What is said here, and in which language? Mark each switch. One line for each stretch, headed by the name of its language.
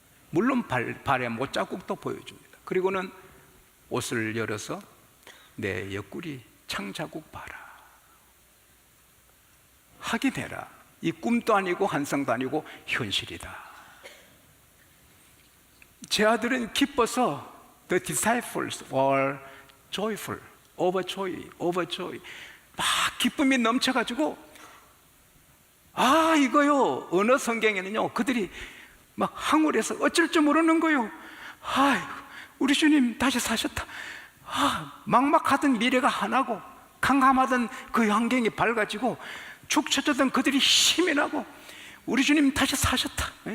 Korean: 물론 발에 못자국도 보여줍니다. 그리고는 옷을 열어서 내 옆구리 창자국 봐라. 확인해라. 이 꿈도 아니고 환상도 아니고 현실이다. 제 아들은 기뻐서
English: The disciples were joyful, overjoy.
Korean: 막 기쁨이 넘쳐가지고 이거요, 어느 성경에는요 그들이 막 항울해서 어쩔 줄 모르는 거요. 아이고, 우리 주님 다시 사셨다. 막막하던 미래가 하나고 캄캄하던 그 환경이 밝아지고 축 처졌던 그들이 힘이 나고 우리 주님 다시 사셨다.